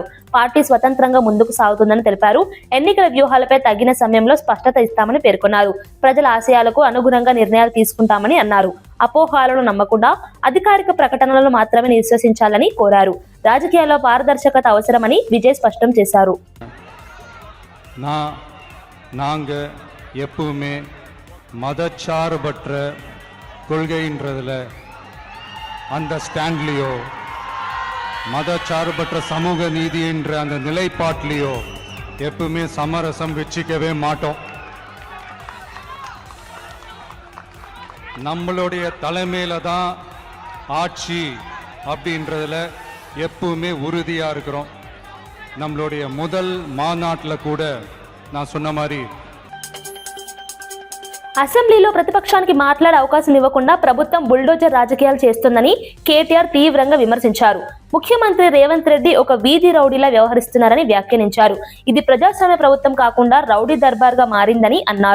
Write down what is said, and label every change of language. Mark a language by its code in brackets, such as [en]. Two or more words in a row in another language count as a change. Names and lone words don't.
[te] పార్టీ స్వతంత్రంగా ముందుకు సాగుతుందని తెలిపారు. ఎన్నికల వ్యూహాలపై తగిన సమయంలో స్పష్టత ఇస్తామని పేర్కొన్నారు. ప్రజల ఆశయాలకు అనుగుణంగా నిర్ణయాలు తీసుకుంటామని అన్నారు. అపోహాలను నమ్మకుండా అధికారిక ప్రకటనలను మాత్రమే విశ్వసించాలని కోరారు. రాజకీయాల్లో పారదర్శకత అవసరమని విజయ్ స్పష్టం చేశారు. [ta] நாங்க எப்பவுமே மதச்சார்பற்ற கொள்கைன்றதுல அந்த ஸ்டாண்ட்லியோ, மதச்சார்பற்ற சமூக நீதி என்ற அந்த நிலைப்பாட்டிலையோ எப்பவுமே சமரசம் வச்சிக்கவே மாட்டோம். நம்மளுடைய தலைமையில தான் ஆட்சி அப்படின்றதுல எப்பவுமே உறுதியாக இருக்கிறோம். நம்மளுடைய முதல் மாநாட்டில் கூட நான் சொன்ன மாதிரி [te] అసెంబ్లీలో ప్రతిపక్షానికి మాట్లాడే అవకాశం ఇవ్వకుండా ప్రభుత్వం బుల్డోజర్ రాజకీయాలు చేస్తుందని కేటీఆర్ తీవ్రంగా విమర్శించారు. ముఖ్యమంత్రి రేవంత్ రెడ్డి ఒక వీధి రౌడీలా వ్యవహరిస్తున్నారని వ్యాఖ్యానించారు. ఇది ప్రజాస్వామ్య ప్రభుత్వం కాకుండా రౌడీ దర్బార్గా మారిందని అన్నారు.